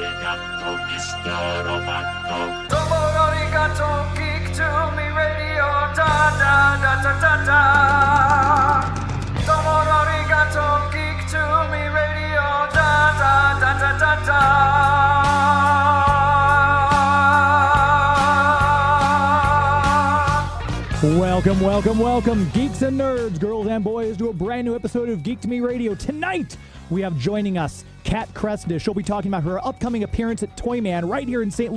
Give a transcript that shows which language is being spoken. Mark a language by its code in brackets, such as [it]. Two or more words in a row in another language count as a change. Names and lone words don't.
[en] gatto, Mr. Roboto. [ja] ドーポ ありがとう, [en] geek to me radio, da da da da da da. [ja] ドーポ ありがとう, [en] geek to me radio, da da da da da da. Welcome, geeks and nerds, girls and boys, to a brand new episode of Geek to Me Radio. Tonight, we have joining us Kat Cressida. She'll be talking about her upcoming appearance at Toyman right here in St.